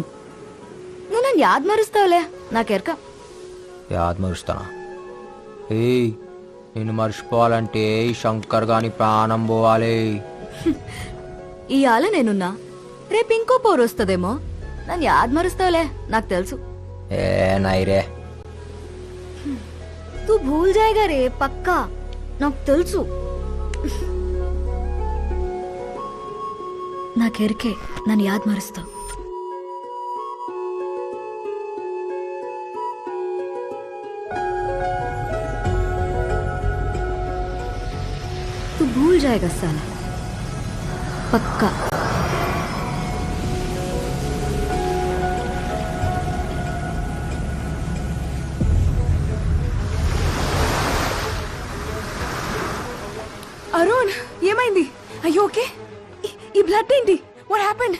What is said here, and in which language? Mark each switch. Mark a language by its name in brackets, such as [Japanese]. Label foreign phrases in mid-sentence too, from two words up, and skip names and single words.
[Telugu] నువ్వు నన్ను యాద్ మరుస్తావులే, నాకెరక. యాద్ మరుస్తానా? ఏయ్, నేను మర్చిపోవాలంటే ఈ శంకర్ గాని ప్రాణం పోవాలి. ఇవాళ నేనున్నా, రేపు ఇంకో పోరు వస్తుందేమో. నన్ను యాద్ మరుస్తావులే, నాకు తెలుసు. ఏ నాయి రే. [Hindi] तू भूल जाएगा रे पक्का, [Telugu] నాకు తెలుసు. నాకెరికే నన్ను యాద్ మరుస్తావు. [Hindi] तू भूल जाएगा साला, पक्का. [Telugu] అరుణ్ ఏమైంది? అయ్యో ఓకే. ఈ బ్లడ్ ఏంటి? [English] what happened?